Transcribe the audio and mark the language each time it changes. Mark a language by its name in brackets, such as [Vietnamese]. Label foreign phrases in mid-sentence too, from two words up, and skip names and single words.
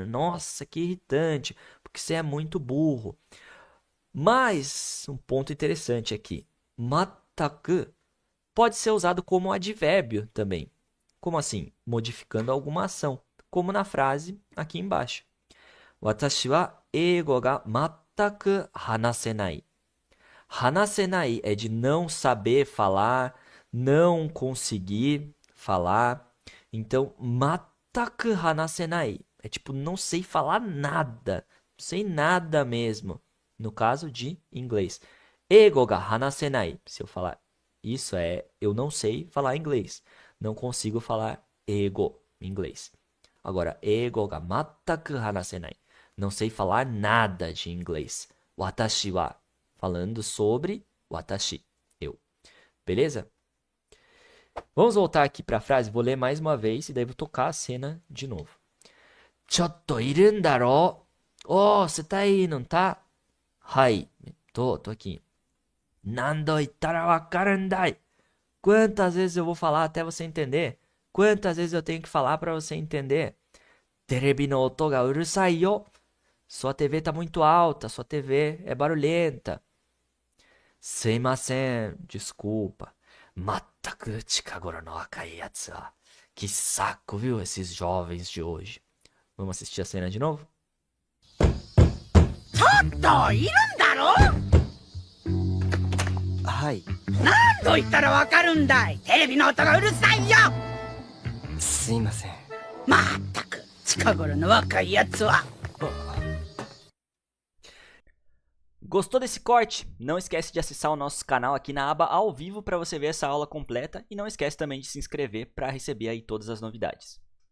[Portuguese] Nossa, que irritante, porque você é muito burro. Mas, um ponto interessante aqui. Mataku pode ser usado como advérbio também. Como assim? Modificando alguma ação, como na frase aqui embaixo. [Japanese] 私は英語がまったく話せない. [Portuguese] Hanasenai é de não saber falar, não conseguir falar. Então, [Japanese] まったく話せない [Portuguese] é tipo não sei falar nada, não sei nada mesmo. No caso de inglês. [Japanese] 英語が話せない, [Portuguese] se eu falar isso eu não sei falar inglês, não consigo falar ego em inglês. Agora, [Japanese] 英語がまったく話せない, [Portuguese] não sei falar nada de inglês. [Japanese] 私は, [Portuguese] falando sobre watashi, eu. Beleza? Vamos voltar aqui para a frase, vou ler mais uma vez e daí vou tocar a cena de novo. [Japanese] ちょっといるだろ? [Portuguese] Oh, você tá aí, não tá? Hai, tô aqui. [Japanese] 何度言ったらわかるんだい. [Portuguese] Quantas vezes eu vou falar até você entender? Quantas vezes eu tenho que falar para você entender? [Japanese] テレビの音がうるさいよ. [Portuguese] Sua TV tá muito alta, sua TV é barulhenta. Sumimasen, desculpa. [Japanese] まったく近頃の赤いやつは. [Portuguese] Que saco, viu, esses jovens de hoje. Vamos assistir a cena de novo? [Japanese] ちょっといるんだろはい。何度言ったらわかるんだい。テレビの音がうるさいよ。すいません。まったく近頃の若いやつは。 [Portuguese] Gostou desse corte? Não esquece de acessar o nosso canal aqui na aba ao vivo para você ver essa aula completa e não esquece também de se inscrever para receber aí todas as novidades.